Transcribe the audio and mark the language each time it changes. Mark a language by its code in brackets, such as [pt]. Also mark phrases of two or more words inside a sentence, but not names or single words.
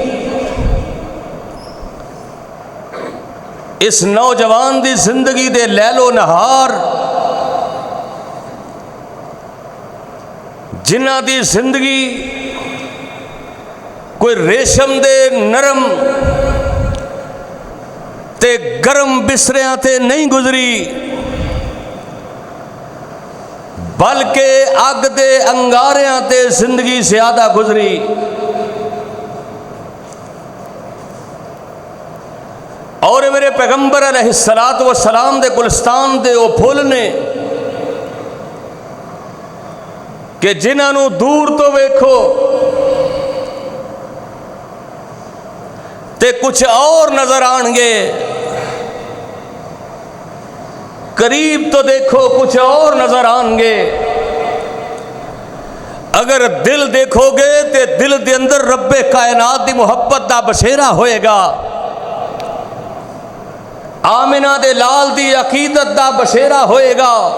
[pa] اس نوجوان دی زندگی دے لیل و نہار جنہ دی زندگی کوئی ریشم دے نرم تے گرم بستریاں تے نہیں گزری بلکہ اگ دے انگاریاں تے زندگی زیادہ گزری. اور میرے پیغمبر علیہ الصلوۃ والسلام دے گلستان دے او پھول نے کہ جنہاں نو دور تو ویکھو تے کچھ اور نظر آن گے، قریب تو دیکھو کچھ اور نظر آن گے. اگر دل دیکھو گے تے دل دے اندر رب کائنات دی محبت دا بشیرہ ہوئے گا، آمنہ دے لال دی عقیدت دا بشیرہ ہوئے گا.